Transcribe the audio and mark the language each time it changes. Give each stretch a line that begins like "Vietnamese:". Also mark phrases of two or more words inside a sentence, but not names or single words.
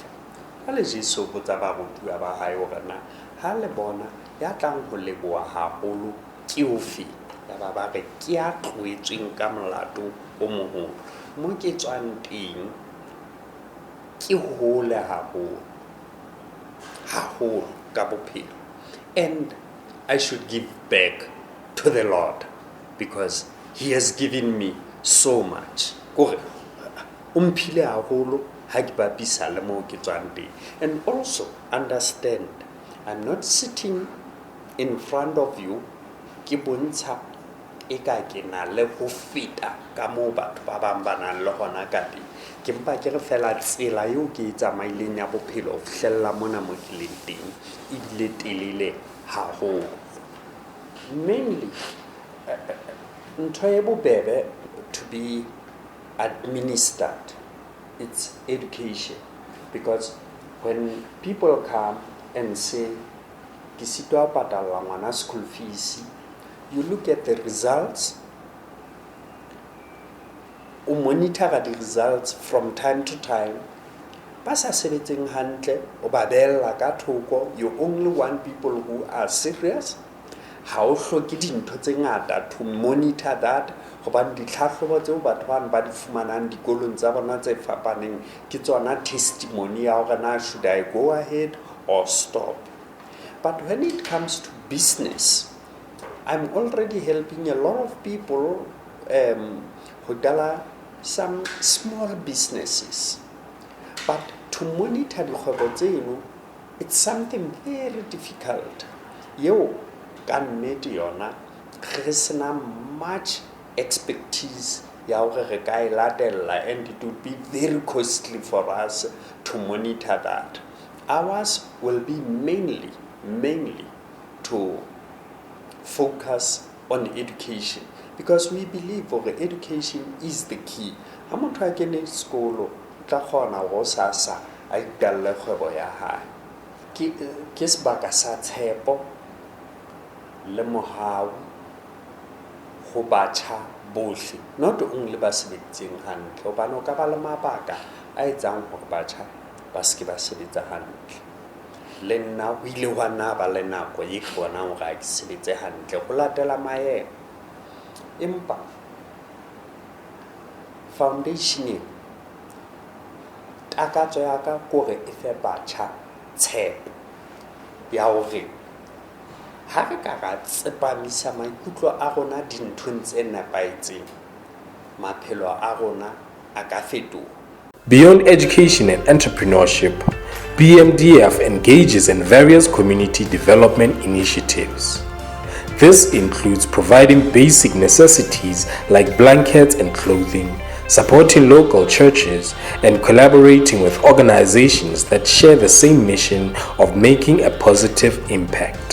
Southern Sotho: Ha le Jesu botsa barutuwa ba hae hore na ha le bona ya tlang ho leboha haholo ke ofe, ya ba ba re ke ya tloetsweng ka molato o moholo mo ke tswang teng ke hole haholo ka bophelo,
English: and I should give back to the Lord because he has given me so much.
Southern Sotho: Kore umphile haholo ha ke bapisa le mo ke tswang teng.
English: And also understand I'm not sitting in front of you
Southern Sotho: ke bontsha eka ke na le ho feta ka mo batho ba bang ba nang le hona ka teng ke mpa ke re fela tsela eo ke tsamaileng ya bophelo ho fihlella mona mo ke leng teng e bile telele haholo.
English: Mainly
Southern Sotho: ntho e bobebe
English: to be administered, it's education, because when people come and say
Southern Sotho: ke sitwa patala ngwana
English: school fees, you look at the results, o monitor the results from time to time.
Southern Sotho: Ba sa sebetseng hantle o ba bella ka thoko,
English: you only want people who are serious.
Southern Sotho: Ha o hloke dintho tse ngata
English: to monitor that,
Southern Sotho: hobane ditlhahlobo tseo batho ba di fumanang dikolong tsa bona tse fapaneng ke tsona testimony ya hore na
English: should I go ahead or stop. But when it comes to business, I'm already helping a lot of people who dala some small businesses. But to monitor
Southern Sotho: dikgwebo tseno,
English: it's something very difficult.
Southern Sotho: Yo, ka nnete yona re sena
English: much expertise
Southern Sotho: ya hore re ka e latella,
English: and it would be very costly for us to monitor that. Ours will be mainly to focus on education, because we believe that education is the key.
Southern Sotho: Ha motho a kene sekolo tla kgona go sasa a italle kgwebo ya hae. Ke sebaka sa tshepo le mohau ho batjha bohle,
English: not only
Southern Sotho: ba sebetseng hantle, hobane o ka ba le mabaka a etsang hore batjha ba se ke ba sebetsa hantle. Le nna ho ile hwa nna ba le nako e ke bonang hore ha ke sebetse hantle ho latela maemo, empa foundation takatso ya ka kore e fe batjha tshepo ya hore ha re ka ra tsepamisa maikutlo a rona dinthong tse nepaetseng, maphelo a rona a ka fetoha.
English: Beyond education and entrepreneurship, BMDF engages in various community development initiatives. This includes providing basic necessities like blankets and clothing, supporting local churches, and collaborating with organizations that share the same mission of making a positive impact.